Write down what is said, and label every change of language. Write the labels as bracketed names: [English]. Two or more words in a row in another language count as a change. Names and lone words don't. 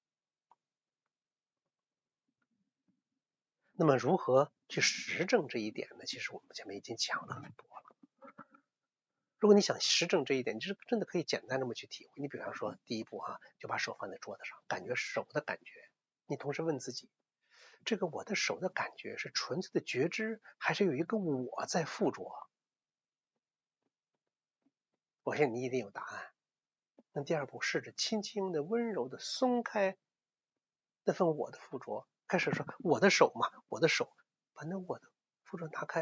[Chinese] 那麼如何去實證這一點呢？其實我們前面已經講了很多了。如果你想實證這一點，你就是真的可以簡單這麼去體會。你比方說第一步就把手放在桌子上，感覺手的感覺。你同時問自己，這個我的手的感覺是純粹的覺知，還是有一個我在附着？我相信你一定有答案。那第二步，試着輕輕的、溫柔的鬆開那份我的附着，開始說我的手嘛，我的手，把那我的附着拿開。